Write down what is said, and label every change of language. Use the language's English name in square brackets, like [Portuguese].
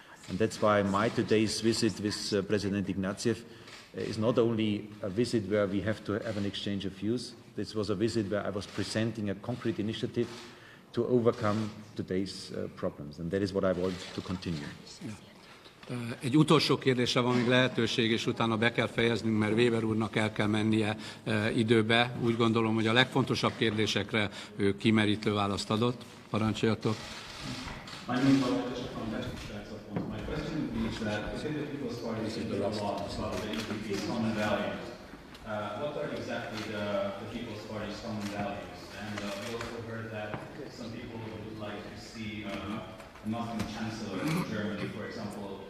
[English] And that's why my today's visit with President Ignatieff is not only a visit where we have to have an exchange of views. This was a visit where I was presenting a concrete initiative to overcome today's problems. And that is what I want to continue. [Hungarian] Egy utolsó kérdésre van még lehetőség, és utána be kell fejeznünk, mert Weber úrnak el kell mennie időbe. Úgy gondolom, hogy a legfontosabb kérdésekre ő kimerítő választ adott. Parancsoljatok. [English] My name is My question is that within the People's Party is a lot about the EPP's common values. What are exactly the People's Party's common values? And we also heard that some people would like to see a Muslim chancellor in Germany, for example.